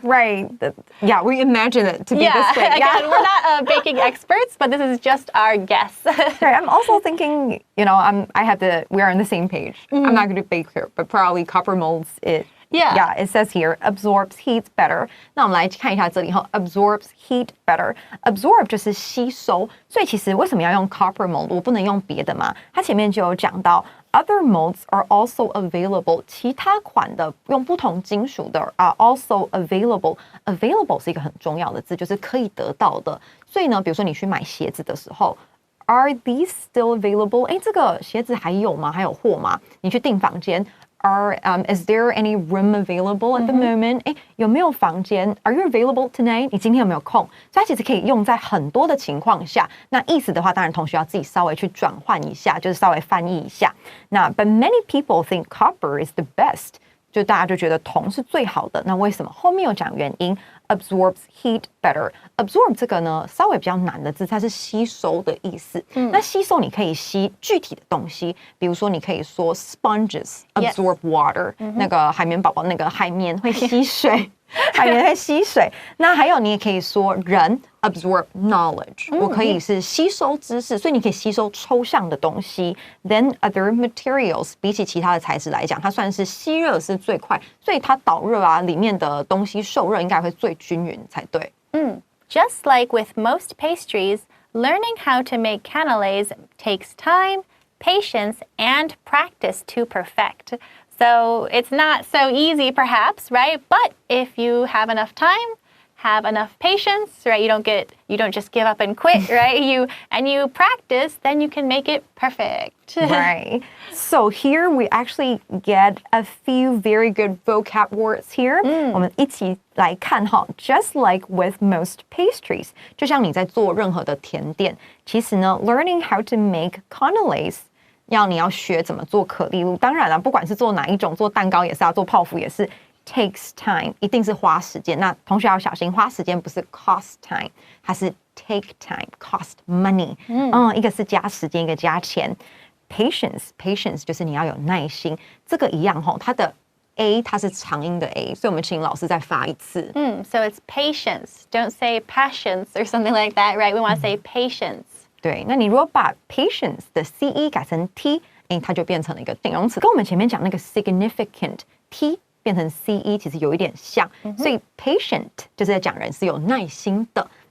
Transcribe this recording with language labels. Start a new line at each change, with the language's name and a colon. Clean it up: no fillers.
English: Right. Yeah, we imagine it to be this way. Again, we're not baking experts, but this is just our guess. Right. I'm also thinking, we're on the same page. I'm not going to bake here, but probably copper molds Yeah, it says here absorbs heat better.
Chinese: 那我们来看一下这里
English: absorbs heat better.
Chinese: Absorb 就是吸收，所以其实为什么要用 copper mold？我不能用别的吗？它前面就有讲到
English: other molds are also available.
Chinese: 其他款的用不同金属的
English: are also available.
Chinese: Available 是一个很重要的字，就是可以得到的。所以呢，比如说你去买鞋子的时候。
English: Are these still available?
Chinese: 这个鞋子还有吗？还有货吗？你去订房间。
English: Is there any room available at the moment?
Chinese: 有没有房间
English: ？Are you available tonight?
Chinese: 你今天有没有空？所以它其实可以用在很多的情况下。那意思的话，当然同学要自己稍微去转换一下，就是稍微翻译一下。
English: 那 But many people think copper is the best.
Chinese: 就大家就觉得铜是最好的。那为什么？后面有讲原因。
English: Absorbs heat better.
Chinese: Absorb 这个呢，稍微比较难的字，它是吸收的意思。那吸收你可以吸具体的东西，比如说你可以说
English: sponges absorb water，
Chinese: 那个海绵宝宝那个海绵会吸水。海绵会吸水，那还有你也可以说人
English: absorb knowledge，
Chinese: 我可以是吸收知识，所以你可以吸收抽象的东西。
English: Then other materials，
Chinese: 比起其他的材质来讲，它算是吸热是最快，所以它导热啊，里面的东西受热应该会最均匀才对。
English: Just like with most pastries, learning how to make Canelés takes time, patience, and practice to perfect. So it's not so easy perhaps, right? But if you have enough time, have enough patience, right? You don't just give up and quit, right? You practice, then you can make it perfect. Right. So here we actually get a few very good vocab words here.
Chinese: 我们一起来看哈
English: Just like with most pastries，
Chinese: 就像你在做任何的甜点，其实呢
English: learning how to make Canelés
Chinese: 你要学怎么做可丽露，当然了，不管是做哪一种，做蛋糕也是做泡芙也是
English: takes time，
Chinese: 一定是花时间。那同学要小心，花时间不是
English: cost time，
Chinese: 它是
English: take time cost money。
Chinese: 一个是加时间，一个加钱。Patience 就是你要有耐心，这个一样它的 A 它是长音的 A， 所以我们请老师再发一次。
English: So it's patience. Don't say patience or something like that, right? We want to say patience.
Chinese: 对，那你如果把 patience 的 CE 改成 T， 它就变成了一个形容词，跟我们前面讲那个 significant T 变成 CE 其实有一点像，所以 patient 就是在讲人是有耐心的。